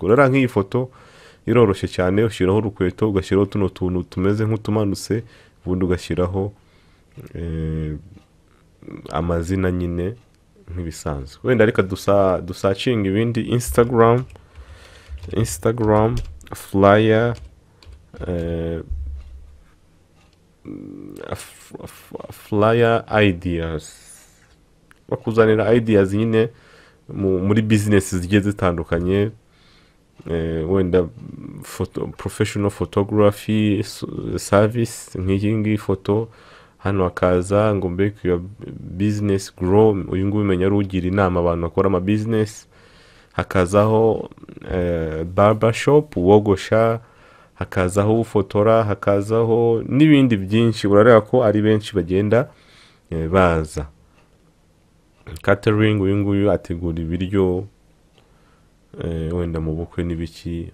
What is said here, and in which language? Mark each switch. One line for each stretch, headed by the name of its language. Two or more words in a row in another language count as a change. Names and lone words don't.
Kinyarwanda: Urareba nk'iyi foto iroroshye cyane, ushyiraho urukweto, ugashyiraho tuno tuntu tumeze nk'utumanutse, ubundi ugashyiraho amazina nyine nk'ibisanzwe. Wenda reka dusacinga ibindi.
English: Instagram flyer, flyer ideas,
Kinyarwanda: bakuzanira ideas nyine muri business zigiye zitandukanye. Wenda
English: professional photography service,
Kinyarwanda: nk'iyi ngiyi foto, hano hakaza ngo
English: make your business grow.
Kinyarwanda: Uyu nguyu umenya ari ugira inama abantu bakora ama business. Hakazaho
English: barber shop,
Kinyarwanda: wogosha, hakazaho ufotora, hakazaho n'ibindi byinshi. Urareba ko ari benshi bagenda baza. Catering, uyu nguyu ategura ibiryo wenda mu bukwe n'ibiki.